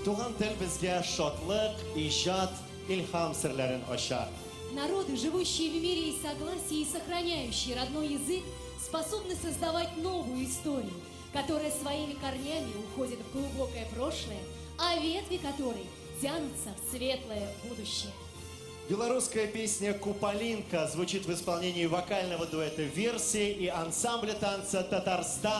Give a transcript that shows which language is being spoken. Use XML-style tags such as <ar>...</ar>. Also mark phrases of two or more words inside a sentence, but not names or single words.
<tt>Туган тел безгә шатлык, иҗат, илһам серләрен ача.</tt> <ru>Народы, живущие в мире и согласии и сохраняющие родной язык, способны создавать новую историю, которая своими корнями уходит в глубокое прошлое, а ветви которой тянутся в светлое будущее. Белорусская песня «Куполинка» звучит в исполнении вокального дуэта «Версии» и ансамбля танца «Татарстан.</ru>